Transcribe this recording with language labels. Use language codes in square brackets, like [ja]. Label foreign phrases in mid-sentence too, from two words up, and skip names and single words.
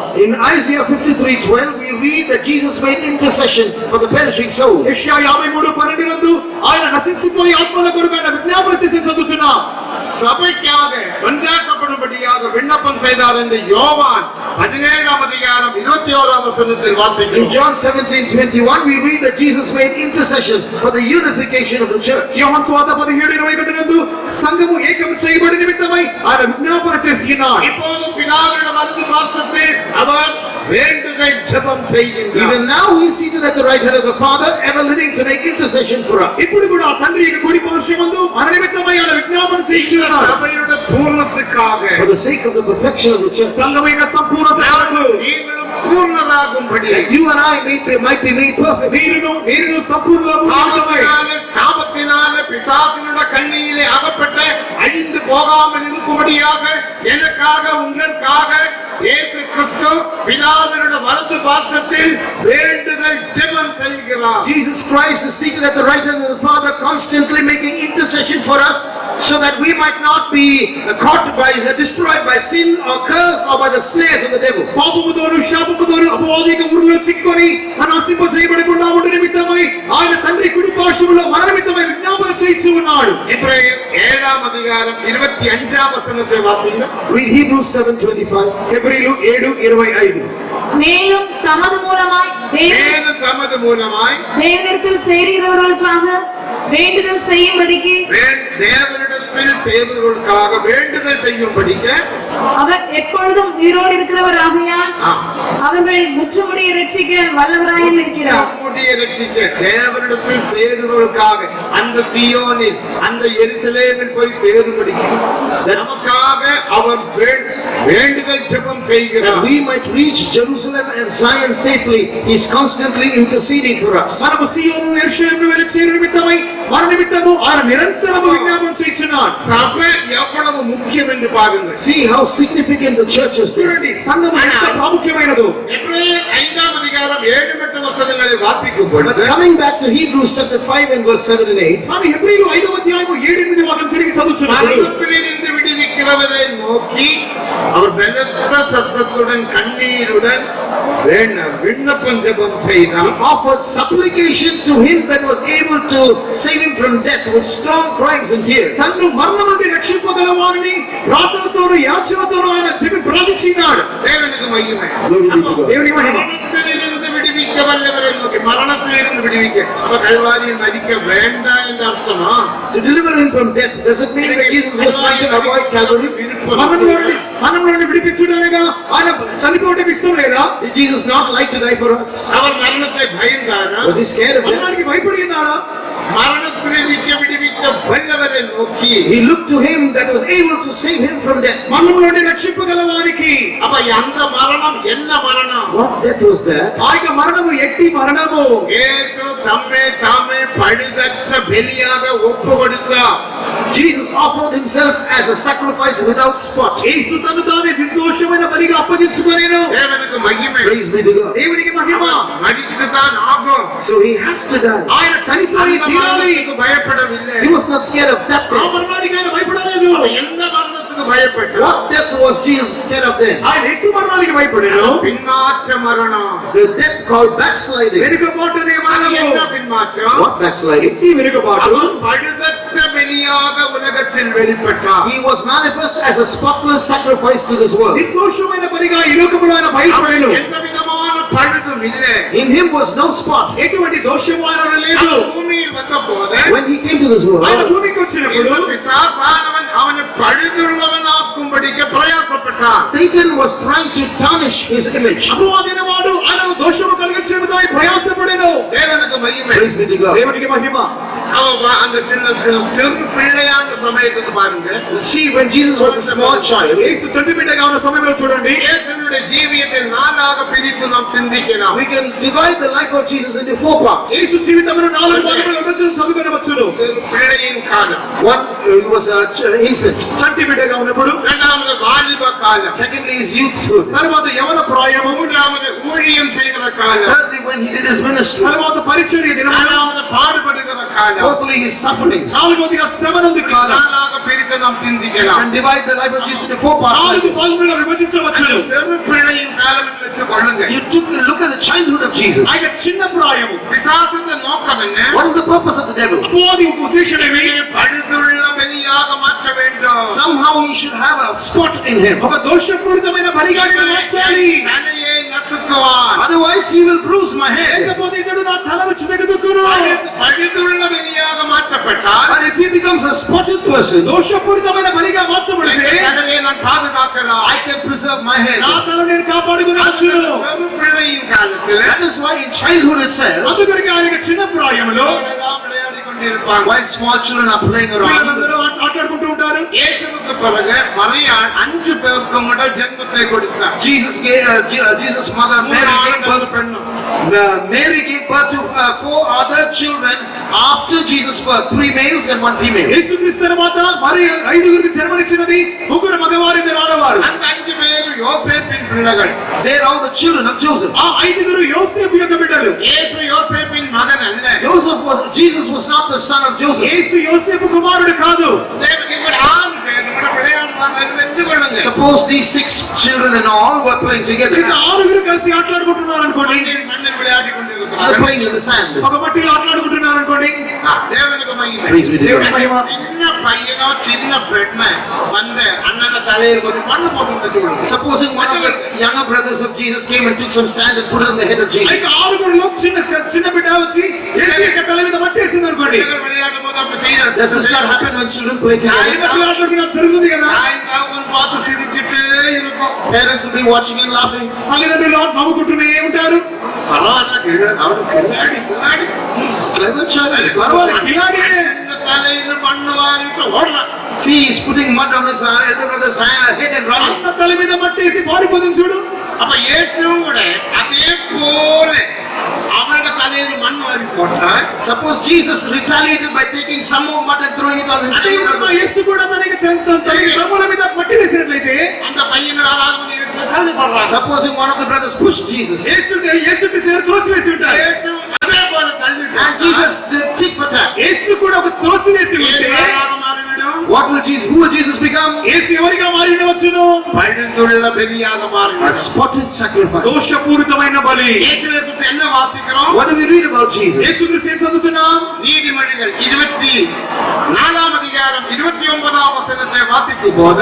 [en] In Isaiah 53:12 we read that Jesus made intercession for the perishing soul. [te] యెషయా 53:12 ఆయన నశించిపోయే ఆత్మల కొరకు ఆయన విజ్ఞాపన చేసి చదువుతున్నాం. [ta] சபைக்காக ஒன்றாக்கப்படும்படியாக விண்ணப்பம் செய்தார் என்று யோவான் 17ஆம் அதிகாரம் 21ஆம் வசனத்தில் [en] In [ta] வாசிக்கிறோம். [en] John 17:21 we read that Jesus made intercession for the unification of the church. [te] యోహాను సువార్త 17:21 నందు సంఘము ఏకం చేయబడి నిమిత్తమై ఆయన విజ్ఞాపన చేసినాడు. [ta] இப்போது பிதாவின் வலது பார்சத்தில் அவர் வேண்டுதல் ஜெபம் செய்கின்றார். [en] Even now he is seated at the right hand of the Father, ever living to make intercession for us. [te] ఇప్పుడు కూడా తండ్రి యొక్క కుడి పార్శ్వమందు మన నిమిత్తమై ఆయన విజ్ఞాపన చేయుచున్నాడు. [ta] சபையுடைய பூர்ணத்துக்காக [en] For the sake of the perfection of the church. [te] సంఘము యొక్క సంపూర్ణతకు [ta] நீங்களும் பூர்ணராகும்படி [en] You and I might be made perfect. [te] నేను సంపూర్ణము నిమిత్తమై [ta] சாபத்தினால பிசாசினுடைய கண்ணியிலே அகப்பட்ட அழிந்து போகாமல் இருக்கும்படியாக எனக்காக உங்களுக்காக இயேசு கிறிஸ்து பிதாவினுடைய வலது பார்சத்தில் வேண்டுதல் ஜெபம் செய்கிறார். [en] Jesus Christ is seated at the right hand of the Father, constantly making intercession for us, so that we might not be destroyed by sin or curse or by the snares of the devil. [te] పాపముతోను శాపముతోను అపవాదిక ఊరిలో చిక్కుకొని నాశింప చేయబడకుండా ఉండు నిమిత్తమై ఆయన తండ్రి కుడి పార్శ్వములో మన నిమిత్తమై విజ్ఞాపన చేయించి ఉన్నాడు. [ta] எபிரேயர் 7ஆம் அதிகாரம் 25ஆம் வசனத்தை வாசியுங்கள். [en] Read Hebrews 7:25. [te] హెబ్రీలు 7:25. [ta] மேலும் தமது மூலமாய் மேலும் தமது மூலமாய் தேவனிடத்தில் சேருகிறவர்களுக்காக வேண்டுதல் செய்யும்படிக்கு தேவனிடத்தில் சேருகிறவர்களுக்காக வேண்டுதல் செய்யும்படிக்கு அவர் எப்பொழுதும் உயிரோடு இருக்கிறவர் ஆகையால் அவர்களை முற்றுமுடிய ரட்சிக்க வல்லவராயும் இருக்கிறார். நம்முடைய ரட்சிக்க தேவனிடத்தில் சேருகிறவர்களுக்காக அந்த சீயோனில் அந்த எருசலேமில் போய் சேரும்படிக்கு நமக்காக அவர் வேண்டுதல் ஜெபம் செய்கிறார். [en] We might reach Jerusalem and Zion safely. He is constantly interceding for us. [te] మనము సీయోను యెరూషలేముకు వెళ్ళి చేరు నిమిత్తమై మన నిమిత్తము ఆయన నిరంతరము విజ్ఞాపన చేయుచున్నాడు. [ta] சபை எவ்வளவு முக்கியம் என்று பாருங்கள். [en] See how significant the church is there. [te] చూడండి సంఘము ఎంత ప్రాముఖ్యమైనదో. [ta] எபிரேயர் 5ஆம் அதிகாரம் 7 மற்றும் வசனங்களை வாசிக்கும் [en] But [ta] பொழுது [en] coming back to Hebrews chapter 5 and verse 7 and 8, [te] కానీ హెబ్రీయులు 5వ అధ్యాయము 7-8 వాక్యం తిరిగి చదువుతున్నప్పుడు [ta] மரணத்திலிருந்து விடுவிக்கிறவரை நோக்கி அவர் பலத்த சத்தத்துடன் கண்ணீருடன் விண்ணப்பம் ஜெபம் செய்தார். [en] offered supplication to him that was able to save him from death with strong cries and tears. [te] తన్ను మరణం నుండి రక్షింపగల వారిని ప్రార్థనతోను యాచనతోను ఆయన ప్రార్థించినాడు. [ta] தேவனுக்கு மகிமை. [en] Glory be to God. [te] దేవుని మహిమ. [ta] மரணத்திலிருந்து விடுவிக்க வல்லவரை நோக்கி மரணத்திலிருந்து விடுவிக்க அப்ப கல்வாரியில் மரிக்க வேண்டாம் என்று அர்த்தமா? [en] To deliver him from death, does it mean that Jesus was trying to avoid Calvary? [te] మరణం నుండి విడిపించుడనగా ఆయన చనిపోవడం ఇష్టం లేదా? [en] Did Jesus not like to die for us? [ta] அவர் மரணத்தை பயந்தாரா? [en] Was he scared of death? [te] మరణానికి భయపడి ఉన్నాడా? [ta] மரணத்திலிருந்து விடுவிக்க வல்லவரை நோக்கி [en] He looked to him that was able to save him from death. [te] మరణం నుండి రక్షింపగల వారికి [ta] அப்ப அந்த மரணம் என்ன மரணம்? [en] What death was that? [te] ఆ యొక్క మరణము ఎట్టి మరణము. [ta] இயேசு தம்மை தாமே பழுதற்ற பலியாக ஒப்பு கொடுத்தார். [en] Jesus offered himself as a sacrifice without spot. [te] యేసు తను తానే నిర్దోషమైన బలిగా అప్పగించుకొనెను. [ta] தேவனுக்கு மகிமை. [en] Praise be to God. [te] దేవునికి మహిమ. [ta] மரித்துதான் ஆகும். [en] So he has to die. [te] ఆయన చనిపోయి [ta] அந்த [te] తీరాలి. [ta] மரணத்துக்கு பயப்படவில்லை. [en] He was not scared of that [te] ఆ [en] death. [te] మరణానికి ఆయన భయపడలేదు. [ta] எந்த மரணத்துக்கு பயப்பட்டார்? [en] What death was Jesus scared of then? [te] ఆయన ఎట్టి మరణానికి భయపడెను. [ta] பின்மாற்ற மரணம். [en] The death called backsliding. [te] వెనుకబాటు అనే [ta] அது [te] మరణము. [ta] என்ன பின்மாற்றம்? [en] What backsliding? [te] ఎట్టి వెనుకబాటు. [ta] அவர் பழுதற்ற பலியாக உலகத்தில் வெளிப்பட்டார். [en] He was manifest as a spotless sacrifice to this world. [te] నిర్దోషమైన బలిగా ఈ లోకములో ఆయన బయలుపడెను. [ta] எந்த விதமான பழுதும் இல்லை. [en] In him was no spot. [te] ఎటువంటి దోషము ఆయన లేదు. [ta] அவர் பூமியில் வந்தபோது [en] When he came to this [te] ఆయన [en] world, [te] భూమికి వచ్చినప్పుడు [ta] இந்த பிசாசானவன் அவனை பழுதுள்ளவனாக்கும்படிக்கு பிரயாசப்பட்டான். [en] Satan was trying to tarnish his image. [te] అపవాదైన వాడు ఆయనకు దోషము కలిగించేందుకు ప్రయాసపడెను. [ta] தேவனுக்கு மகிமை. [en] Praise be to God. [te] దేవునికి మహిమ. [ta] அவன் அந்த சின்ன பிள்ளையான சமயத்துக்கு பாருங்க. [en] See, when Jesus was a small child, [te] యేసు చెట్టు బిడ్డగా ఉన్న సమయంలో చూడండి. [ta] இயேசுவினுடைய ஜீவியத்தை நாளாக பிரித்து நாம் சிந்திக்கலாம். [en] we can divide the life of Jesus into 4 parts. [te] యేసు జీవితమును 4 భాగములుగా విభజించి చదువుకొనవచ్చును. [ta] பிள்ளையின் காலம். [en] One, he was an infant. [te] చంటి బిడ్డగా ఉన్నప్పుడు, [ta] இரண்டாவது வாலிப காலம். [en] Secondly, his youthhood. [te] తర్వాత యవన ప్రాయము, [ta] மூன்றாவது ஊழியம் செய்கிற காலம். [en] Thirdly, when he did his ministry. [te] తర్వాత పరిచర్య దినము, [ta] நாலாவது பாடுபடுகிற காலம். [en] Fourthly, his sufferings. [te] నాలుగవదిగా శ్రమనందు కాలం. [ta] நாளாக பிரித்து நாம் சிந்திக்கலாம். [en] And divide the life of Jesus into 4 parts. [te] 4 భాగములుగా విభజించవచ్చును. [ta] சிறு பிள்ளையின் காலம் என்று வச்சுக்கொள்ளுங்க. [en] You took a look at the childhood of Jesus. [te] ఆయన చిన్న ప్రాయము. [ta] பிசாசுடைய நோக்கம் என்ன? [en] What is the purpose of the devil? [te] అపవాది ఉద్దేశమేమి? [ta] பழுதுள்ள பலியாக மாற்ற வேண்டும். [en] Somehow he should have a spot in him. [te] ఒక దోషపూరితమైన బలిగా మార్చాలి. [ta] தலையை நசுக்குவான். [en] Otherwise, he will bruise my head. [te] లేకపోతే ఇతడు నా తలను చితకదుకును. [ta] பழுதுள்ள பலியாக மாற்றப்பட்டால் [en] But if he becomes a spotted person, [te] దోషపూరితమైన బలిగా మార్చబడితే [ta] தலையை நான் பாதுகாக்கலாம். [en] I can preserve my head. [te] నా తల నేను కాపాడుకునవచ్చును. [ta] சிறு பிள்ளையின் காலத்தில் [en] That is why in childhood itself, [te] అందుకొరకు ఆయన చిన్న ప్రాయములో [ta] எல்லாம் விளையாடிக் கொண்டிருப்பாங்க. [en] while small children are playing around, [te] పిల్లలందరూ ఆటలాడుకుంటూ ఉంటారు. [ta] இயேசுவுக்கு பிறகு மரியாள் 5 பேருக்கு மட்டும் ஜென்மத்தை கொடுத்தார். [en] Jesus' mother Mary gave birth. Mary gave birth to 4 other children after Jesus' birth, 3 males and 1 female. [te] యేసుక్రీస్తు తర్వాత మరి 5గురికి జన్మనిచ్చినది. 3 మగవారు 2 ఆడవారు. [ta] அந்த 5 பேர் யோசேப்பின் பிள்ளைகள். [en] They are all the children of Joseph. [te] ఆ 5గురు యోసేపు యొక్క బిడ్డలు. [ta] இயேசு யோசேப்பின் மகன் அல்ல. [en] Jesus was not the son of Joseph. [te] యేసు యోసేపు కుమారుడు కాదు. [ta] தேவன் இப்படி 6 பேர் நம்ம விளையாடுவாங்க வெச்சுக்கொள்ளுங்க. [en] Suppose these 6 children and all were playing together. [te] ఇక 6గురు కలిసి ఆటలాడుకుంటున్నారు అనుకోండి. [ta] மண்ணில் விளையாடிக் [en] They're [ta] கொண்டிருக்கிறார்கள். [en] playing in the sand. [te] ఒక మట్టిలో ఆటలాడుకుంటున్నారు అనుకోండి. [ta] தேவனுக்கு மகிமை. [en] Praise be to God. [te] దేవుని మహిమ. [ta] சின்ன பையனோ சின்ன பெண்ணோ வந்து அண்ணன் தலையில் கொஞ்சம் மண்ணு போட்டு வச்சுக்கொள்ளுங்க. [en] Supposing one of the younger brothers of Jesus came and took some sand and put it on the head of Jesus. [te] ఇక 6గురులో చిన్న బిడ్డ వచ్చి యేసు యొక్క తల మీద మట్టేసింది అనుకోండి. [ta] பிள்ளைகள் விளையாடும் போது அப்படி செய்யறது. [en] Does this not happen when children play together? [te] ఆటలాడుకున్నది జరుగుతుంది కదా. [ta] அவங்க பார்த்து சிரிச்சிட்டு இருக்கும். [en] Parents will be watching and laughing. [te] తల్లిదండ్రులు నవ్వుకుంటూనే ఉంటారు. [ta] பரவாயில்ல அவரு கில்லாடி [en] Clever child. [te] పర్వాలేదు, ఇలాగే [ta] தலையில மண்ணு வாரிட்டு ஓடலாம். [en] See, he's putting mud on his elder brother's head and running. [te] అన్న తల మీద మట్టేసి పారిపోతుంది చూడు. [ta] அப்ப இயேசுவும் கூட அதே போல அவனோட தலையில மண் வாரி போட்டார். [en] Suppose Jesus retaliated by taking some more mud and throwing it on his [te] అదే [en] elder [te] విధంగా [en] brother. [te] యేసు కూడా తనకి తన తమ్ముల మీద మట్టి వేసినట్లయితే [ta] அந்த பையனை ஆளாக தள்ளப்படுறாங்க. [en] Supposing one of the brothers pushed Jesus. [te] యేసుకి త్రోసివేసి ఉంటారు. [ta] యేసు அதே போல தள்ளிட்டார். [en] And Jesus did tit for tat. [te] యేసు కూడా ఒక త్రోసివేసి ఉంటే [en] What will Jesus, who will Jesus become? [te] యేసు ఎవరిగా మారినవచ్చును? [ta] பழுதுள்ள பலியாக [en] A [ta] மாறினார். [en] spotted sacrifice. [te] దోషపూరితమైన బలి. [ta] இயேசுவை குறித்து என்ன வாசிக்கிறோம்? [en] What do we read about Jesus? [te] యేసుక్రీస్తు ఏం చదువుతున్నాం? [ta] நீதிமொழிகள் 24 அதிகாரம் 29 வசனத்தை வாசிக்கும் போது